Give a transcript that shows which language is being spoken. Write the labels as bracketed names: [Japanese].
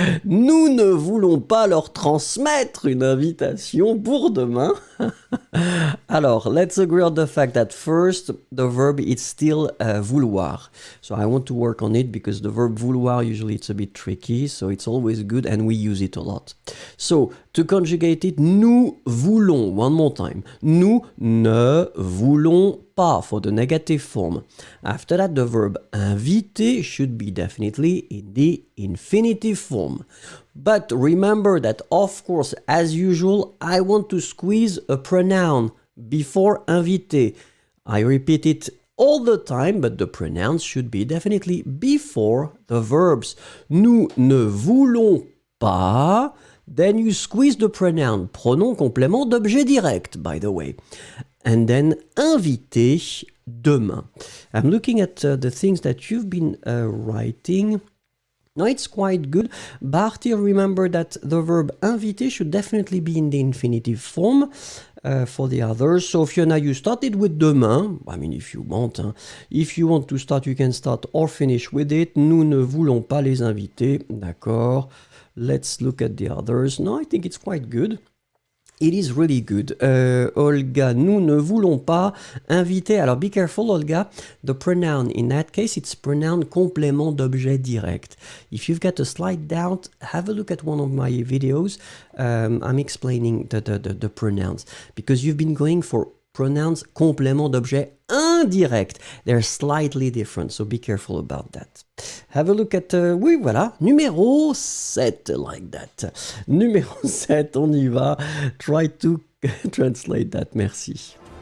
[French] Nous ne voulons pas leur transmettre une invitation pour demain. [English] Alors, let's agree on the fact that first, the verb is still vouloir. So I want to work on it because the verb vouloir, usually it's a bit tricky, so it's always good and we use it a lot. So, to conjugate it, [French] nous voulons, [English] one more time. [French] Nous ne voulons pas [English] for the negative form. After that, the verb inviter should be definitely in the infinitive form. But remember that, of course, as usual, I want to squeeze a pronoun before inviter. I repeat it all the time, but the pronouns should be definitely before the verbs. [French] Nous ne voulons pas. [English] Then you squeeze the pronoun, [French] pronom complément d'objet direct, [English] by the way. And then inviter demain. I'm looking at the things that you've been writing. No, it's quite good. Barty, remember that the verb inviter should definitely be in the infinitive form for the others. So Fiona, you started with demain. I mean, if you want. Hein. If you want to start, you can start or finish with it. [French] Nous ne voulons pas les inviter. D'accord. [English] Let's look at the others. No, I think it's quite good. It is really good. [French] Olga, nous ne voulons pas inviter. [English] Alors, be careful, Olga. The pronoun, in that case, it's pronoun complément d'objet direct. If you've got a slight doubt, have a look at one of my videos. I'm explaining the pronouns. Because you've been going for pronouns complément d'objet indirect. They're slightly different, so be careful about that. Have a look at... [French] oui, voilà, numéro 7, [English] like that. [French] Numéro 7, on y va. [English] Try to translate that, [French] merci.